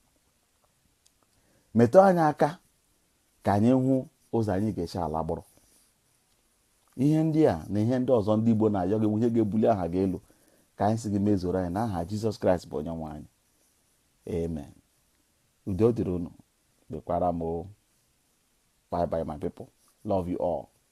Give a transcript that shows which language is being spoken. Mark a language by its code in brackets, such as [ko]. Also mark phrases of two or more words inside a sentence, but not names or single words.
[ig] Metụ anyị aka ka anyị hụ ụzọ anyị ga-eche ala gbụrụ. Ihe ndị a na ihe ndị ọzọ ndị Igbo na-ayọ gị ihe ga-ebuli aha gị elu ka anyị si gị mezuru anyị n'aha Jizọs Kraịst bụ onye nwe anyị. Amen. Udo dịrị unu. Bekwara m. [en] Bye bye my people. Love you all.